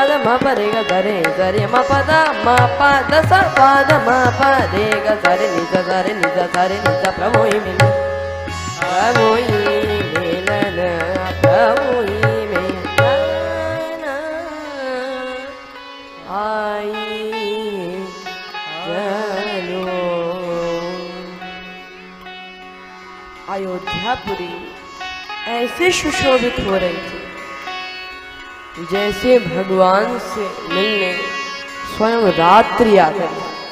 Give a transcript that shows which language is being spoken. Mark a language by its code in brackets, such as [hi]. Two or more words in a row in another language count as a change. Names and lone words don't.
[hi] म प रे ग ध रे ध रे म प द म प द स प द म प रे ग ध रे नि ध ध रे नि ध ध रे नि ध प्रभु ही मिलन प्रभु ही मिलन प्रभु ही मिलन आई जनो। अयोध्यापुरी ऐसे सुशोभित हो रही थी जैसे भगवान से मिलने स्वयं रात्रि आ गई।